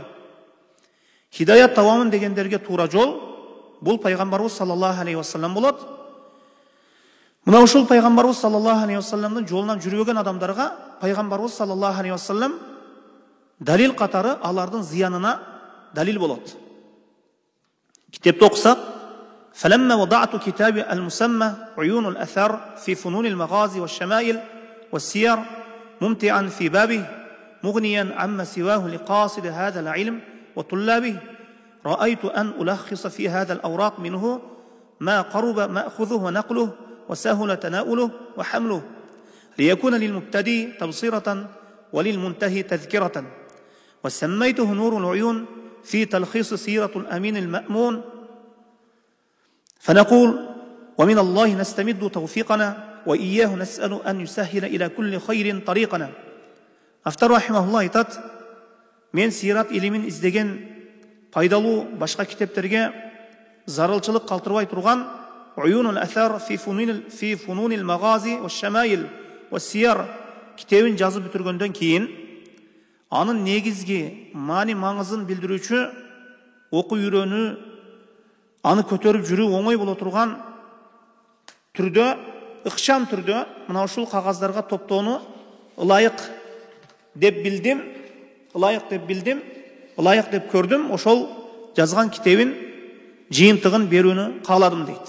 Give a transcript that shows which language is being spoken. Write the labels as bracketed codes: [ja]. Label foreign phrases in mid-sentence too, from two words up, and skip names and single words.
[ky] Хидаят табамын дегендерге туура жол бул пайгамбарыбыз [ar] صلى الله عليه وسلم [ky] болот. Мына ушул пайгамбарыбыз [ar] صلى الله عليه وسلم [ky] жолунан жүрбөгөн адамдарга пайгамбарыбыз [ar] صلى الله عليه وسلم [ky] далил катары алардын зыянына далил болот. Китепти окусак, [ar] فلما وضعت كتابي المسمى عيون الأثر في فنون المغازي والشمائل والسير ممتعا في بابه مغنيا عما سواه لقاصد هذا العلم وطلابه، رأيت أن ألخص في هذا الأوراق منه ما قرب مأخذه ونقله وسهل تناوله وحمله، ليكون للمبتدئ تبصرة وللمنتهي تذكرة. وسميته نور العيون في تلخيص سيرة الأمين المأمون. فنقول ومن الله نستمد توفيقنا وإياه نسأل أن يسهل إلى كل خير طريقنا. [ky] Автор рахимахулла айтат, мен сират илимин издеген пайдалуу башка китептерге зарылчылык калтырбай турган Уюнул Аthar fi Fununil Maghazi wa Shamail wa Siyar китебин жазып бүтүргөндөн кийин анын негизги маани маңызын билдирүүчү окуу үйрөнүү, аны көтөрүп жүрүү оңой боло турган түрдө, ыкчам түрдө мына ушул кагаздарга топтоону ылайык деп билдим, ылайык деп көрдүм, ошол жазган китебин жыйынтыгын берүүнү кааладым дейт.